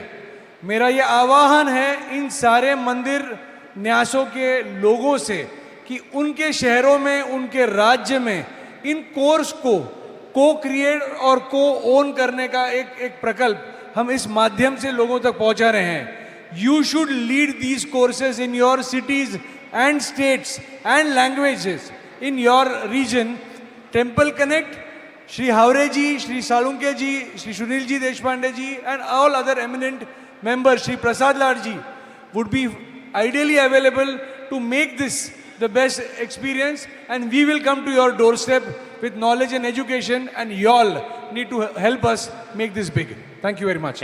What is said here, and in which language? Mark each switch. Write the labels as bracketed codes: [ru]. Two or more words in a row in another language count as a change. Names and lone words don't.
[hi] मेरा ये आह्वान है इन सारे मंदिर न्यासों के लोगों से कि उनके शहरों में, उनके राज्य में इन कोर्स को क्रिएट और ओन करने का एक प्रकल्प हम इस माध्यम से लोगों तक पहुंचा रहे हैं। [en] you should lead these courses in your cities and states and languages in your region. टेम्पल कनेक्ट, Shri Havre ji, Shri Salunke ji, Shri Sunil ji Deshpande ji, and all other eminent members, Shri Prasad Lal ji, would be ideally available to make this the best experience, and we will come to your doorstep with knowledge and education, and you all need to help us make this big. Thank you very much.